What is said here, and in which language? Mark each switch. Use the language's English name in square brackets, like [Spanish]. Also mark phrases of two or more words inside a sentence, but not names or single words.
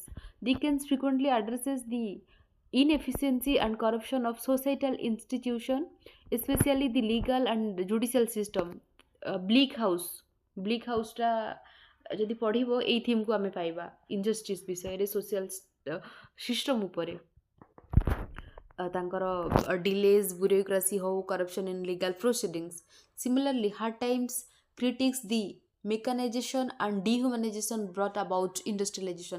[English] Dickens frequently addresses the inefficiency and corruption of societal institutions, especially the legal and judicial system. [Odia] ବ୍ଲିକ୍ ହାଉସ୍ଟା ଯଦି ପଢ଼ିବ ଏଇ ଥିମ୍କୁ ଆମେ ପାଇବା, ଇନଜଷ୍ଟିସ୍ ବିଷୟରେ, [English] social system [Odia] ଉପରେ। [English] ତାଙ୍କର delays, bureaucracy ହଉ, corruption in legal proceedings. Similarly Hard Times critiques the mechanization and dehumanization brought about industrialization.